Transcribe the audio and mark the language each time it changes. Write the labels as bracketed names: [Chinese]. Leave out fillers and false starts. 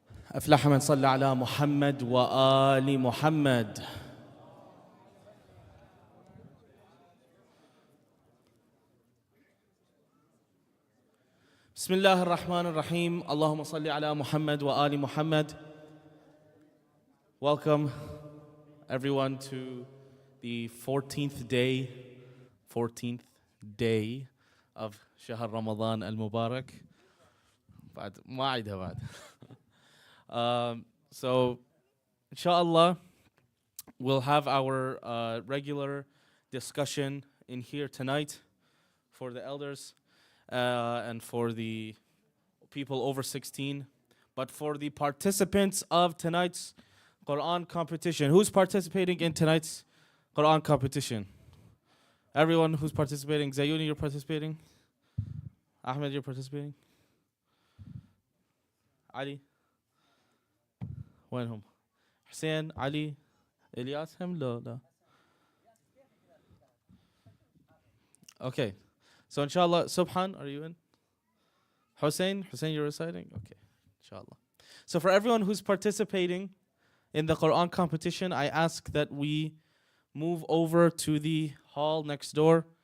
[Arabic] أفلح من صلى على محمد وآل محمد. بسم الله الرحمن الرحيم. اللهم صل على محمد وآل محمد. [English] Welcome everyone to the 14th day of [Arabic] شهر رمضان المبارك. بعد ما أعيدها بعد. [English] So inshallah we'll have our regular discussion in here tonight for the elders and for the people over 16. But for the participants of tonight's Quran competition, who's participating in tonight's Quran competition? Everyone who's participating. Zayuni, you're participating? Ahmed, you're participating? Ali? [Arabic] وينهم؟ حسين علي إلياس هم لا. [English] Okay. So inshallah, Subhan, are you in? Hussein, you're reciting? Okay, inshallah. So for everyone who's participating in the Quran competition, I ask that we move over to the hall next door.